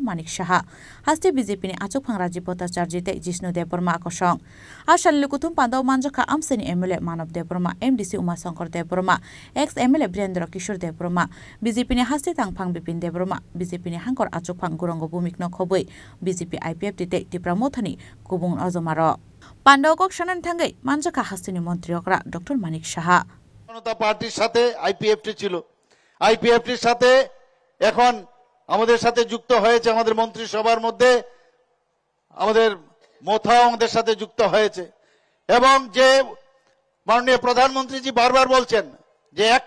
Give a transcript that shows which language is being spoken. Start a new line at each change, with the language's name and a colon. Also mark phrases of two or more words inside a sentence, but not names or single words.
Kok Borok: Manik Shaha Hasti BJP ni Achupang Rajipota Charjite Jishnu Deburma Akosong Ashal Lokothum Panda Manjaka Amseni MLA Manav Deburma MDC Umasankar Deburma ex MLA Brendra Kishore Deburma BJP ni Hasti Tangpang Bipin Deburma BJP ni Hangkor Achupang Gurongo Bumik no Khobui BJP IPF Tite Tipramothani Kubung Ozomaro Pandao Kokshanan Tangai Manjaka Hastini Montri Okra Dr. Manik Shaha
Bangla: জনতা পার্টির সাথে আইপিএফটি ছিল আইপিএফটির সাথে এখন আমাদের সাথে যুক্ত হয়েছে আমাদের মন্ত্রিসভার মধ্যে আমাদের মোথাও আমাদের সাথে যুক্ত হয়েছে এবং যে মাননীয় প্রধানমন্ত্রী জি বারবার বলছেন যে অ্যাক্ট